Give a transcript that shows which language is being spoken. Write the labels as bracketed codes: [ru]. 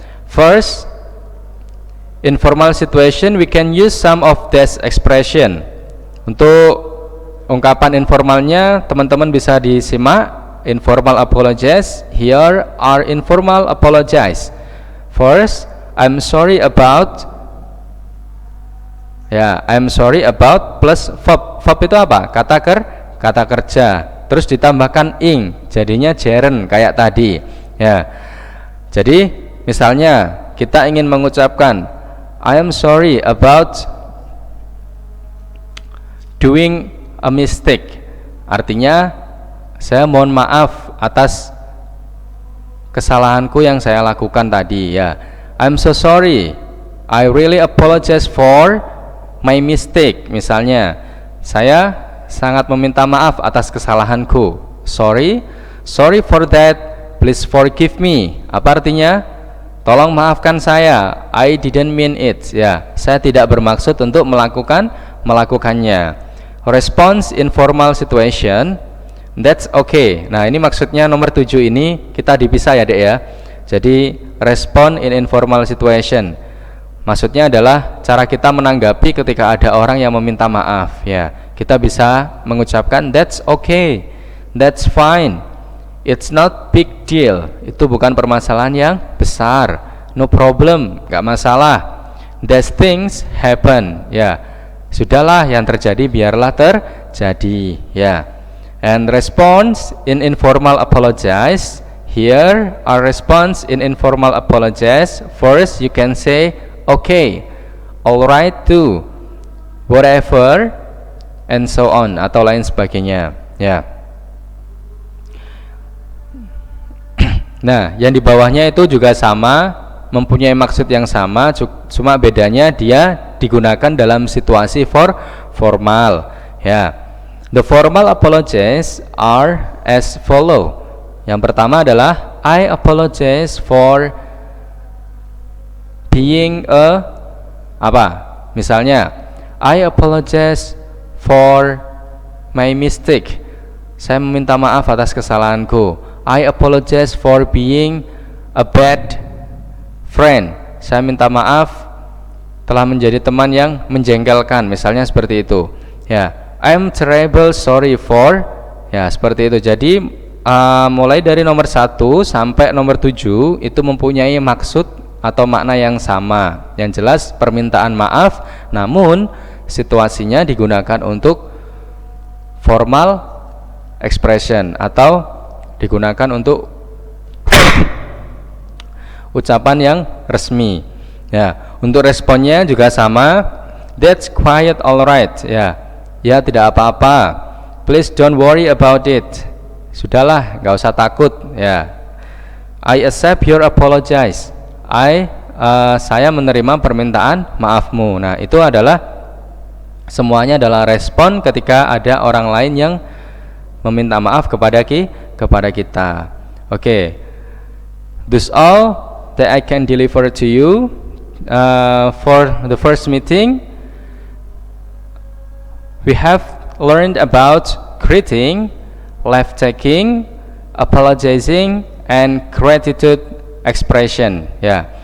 [en] First, informal situation we can use some of this expression. [id] Untuk ungkapan informalnya teman-teman bisa disimak. [en] Informal apologize. Here are informal apologize. First, I'm sorry about, ya, I'm sorry about plus verb. [id] Verb itu apa? Kata kerja. Terus ditambahkan ing, jadinya gerund kayak tadi, ya. Jadi misalnya kita ingin mengucapkan [en] I am sorry about doing a mistake. [id] Artinya saya mohon maaf atas kesalahanku yang saya lakukan tadi, ya. [en] I'm so sorry, I really apologize for my mistake. [id] Misalnya, saya sangat meminta maaf atas kesalahanku. [en] Sorry for that, please forgive me. [id] Apa artinya? Tolong maafkan saya, [en] I didn't mean it, ya. [id] Saya tidak bermaksud untuk melakukannya. [en] Response informal situation, that's okay. [id] Nah, ini maksudnya nomor 7 ini kita dipisah, ya, Dek, ya. Jadi [en] respond in informal situation, [id] maksudnya adalah cara kita menanggapi ketika ada orang yang meminta maaf, ya. Kita bisa mengucapkan [en] that's okay, that's fine, it's not big deal. [id] Itu bukan permasalahan yang besar. [en] No problem, [id] gak masalah. [en] These things happen, [id] ya. Sudahlah, yang terjadi biarlah terjadi, ya. [en] And response in informal apologize. Here our response in informal apologize. First you can say okay, alright too, whatever, and so on, [id] atau lain sebagainya, [en] ya. [id] Nah, yang di bawahnya itu juga sama, mempunyai maksud yang sama, cuma bedanya dia digunakan dalam situasi formal, ya. [en] The formal apologies are as follow. [id] Yang pertama adalah [en] I apologize for being a [id] apa? [en] Misalnya, I apologize for my mistake. [id] Saya meminta maaf atas kesalahanku. [en] I apologize for being a bad friend. [id] Saya minta maaf telah menjadi teman yang menjengkelkan, misalnya seperti itu, ya. [en] I'm terrible sorry for, ya, [id] seperti itu. Jadi mulai dari nomor 1 sampai nomor 7 itu mempunyai maksud atau makna yang sama. Yang jelas permintaan maaf, namun situasinya digunakan untuk formal expression atau digunakan untuk ucapan yang resmi, ya. Untuk responnya juga sama. [en] That's quite alright, [id] ya. Ya, tidak apa-apa. [en] Please don't worry about it. [id] Sudahlah, nggak usah takut, [en] ya. I accept your apologize. [id] Saya menerima permintaan maafmu. Nah, itu adalah semuanya adalah respon ketika ada orang lain yang meminta maaf kepada kita. Oke. [en] That's all that I can deliver to you for the first meeting. We have learned about greeting, leave taking, apologizing, and gratitude expression, ya.